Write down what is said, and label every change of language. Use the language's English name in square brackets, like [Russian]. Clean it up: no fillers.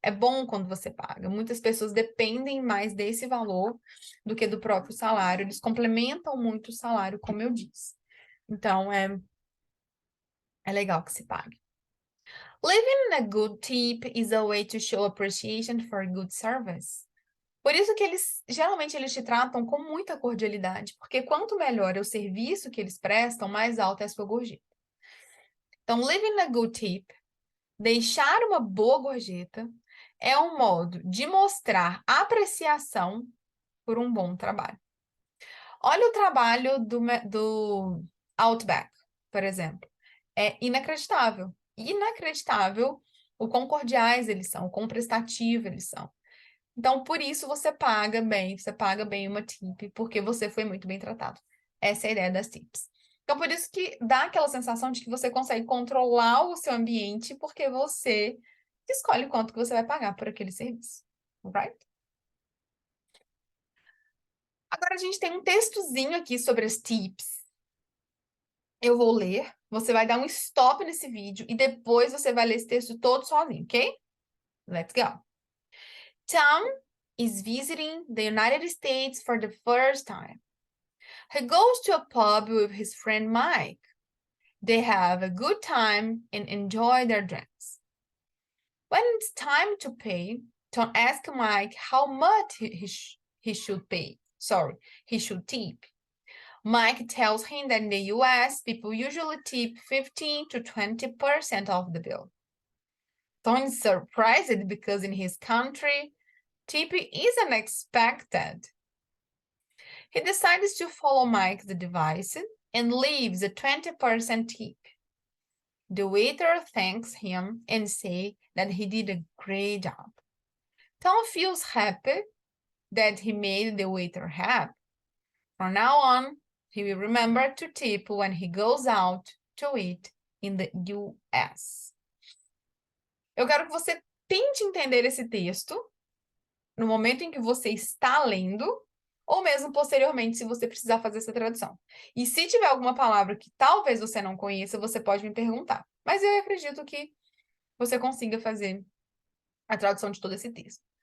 [Portuguese] É bom quando você paga. Muitas pessoas dependem mais desse valor do que do próprio salário. Eles complementam muito o salário, como eu disse. Então, é legal que se pague. [English] Leaving a good tip is a way to show appreciation for good service. [Portuguese] Por isso que geralmente eles te tratam com muita cordialidade, porque quanto melhor é o serviço que eles prestam, mais alta é a sua gorjeta. Então, [English] leaving a good tip, [Portuguese] deixar uma boa gorjeta, é um modo de mostrar apreciação por um bom trabalho. Olha o trabalho do Outback, por exemplo. É inacreditável. Inacreditável o quão cordiais eles são, o quão prestativo eles são. Então, por isso você paga bem uma tip, porque você foi muito bem tratado. Essa é a ideia das tips. Então, por isso que dá aquela sensação de que você consegue controlar o seu ambiente, porque você escolhe quanto que você vai pagar por aquele serviço. [English] Right? [Portuguese] Agora, a gente tem um textozinho aqui sobre as tips. Eu vou ler, você vai dar um stop nesse vídeo e depois você vai ler esse texto todo sozinho, ok? [English] Let's go. Tom is visiting the United States for the first time. He goes to a pub with his friend Mike. They have a good time and enjoy their drinks. When it's time to pay, Tom asks Mike how much he should pay. He should tip. Mike tells him that in the US, people usually tip 15 to 20% of the bill. Tom is surprised because in his country, tipping isn't expected. He decides to follow Mike's advice and leaves a 20% tip. The waiter thanks him and says that he did a great job. Tom feels happy that he made the waiter happy. From now on, he will remember to tip when he goes out to eat in the US. [Portuguese] Eu quero que você tente entender esse texto no momento em que você está lendo, ou mesmo posteriormente, se você precisar fazer essa tradução. E se tiver alguma palavra que talvez você não conheça, você pode me perguntar. Mas eu acredito que você consiga fazer a tradução de todo esse texto.